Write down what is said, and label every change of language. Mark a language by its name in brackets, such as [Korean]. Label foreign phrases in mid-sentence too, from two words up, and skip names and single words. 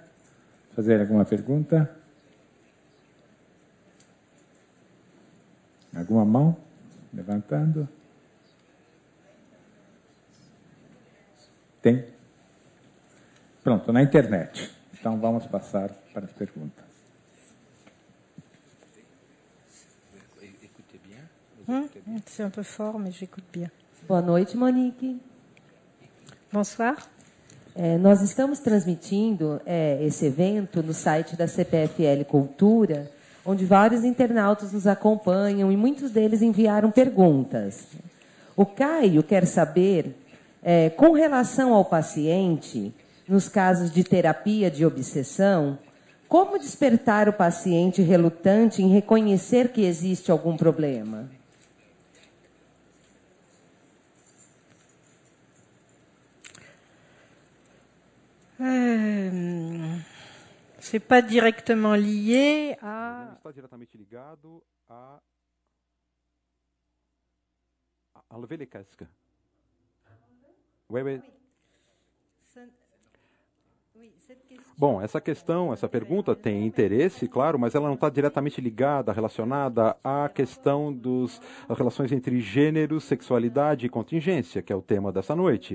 [Portuguese] Fazer alguma pergunta? Alguma mão? Levantando? Tem? Pronto, na internet. Então, vamos passar para as perguntas. [French] C'est un peu fort, mais j'écoute bien. [Portuguese] Boa noite, Monique. [French] Bonsoir. [Portuguese] Nós estamos transmitindo esse evento no site da CPFL Cultura, onde vários internautas nos acompanham e muitos deles enviaram perguntas. O Caio quer saber, com relação ao paciente, nos casos de terapia de obsessão, como despertar o paciente relutante em reconhecer que existe algum problema? [French] C'est pas directement lié à... [Portuguese] Não está diretamente ligado a [French] lever les casques. [Portuguese] Bom, essa pergunta tem interesse, claro, mas ela não está diretamente ligada, relacionada à questão das relações entre gênero, sexualidade e contingência, que é o tema dessa noite.